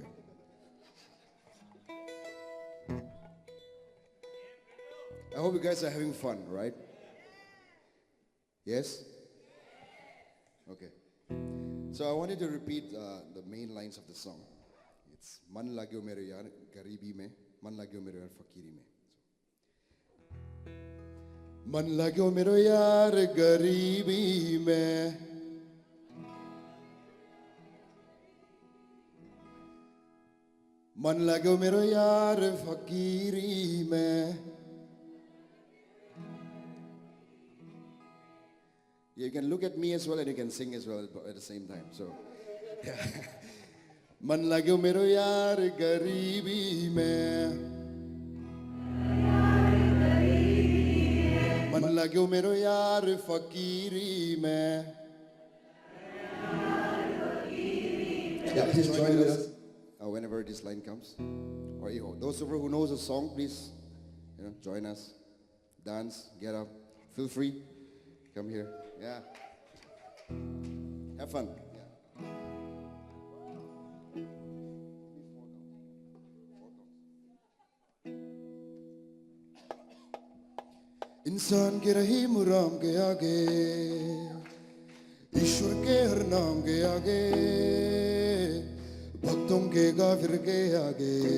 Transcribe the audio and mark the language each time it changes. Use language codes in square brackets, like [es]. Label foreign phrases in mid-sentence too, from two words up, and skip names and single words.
[en] I hope you guys are having fun, right? Yes? Okay. So I wanted to repeat the main lines of the song. [hi] It's मन लाग्यो मेरे यार ग़रीबी में, मन लाग्यो मेरे यार फ़क़ीरी में. मन लाग्यो मेरे यार ग़रीबी में, मन लाग्यो मेरे यार फ़क़ीरी में. [en] You can look at me as well and you can sing as well at the same time. [hi] So, मन लाग्यो मेरो यार ग़रीबी में, मन लाग्यो मेरो यार फ़क़ीरी में. [en] Yeah, please join with us whenever this line comes. Or those of you who knows the song, please join us. Dance, get up, feel free. Come here. Yeah. Have fun. [hi] इंसान के रही मुराम के आगे, ईश्वर के हर नाम के आगे, भक्तों के गाफिर के आगे,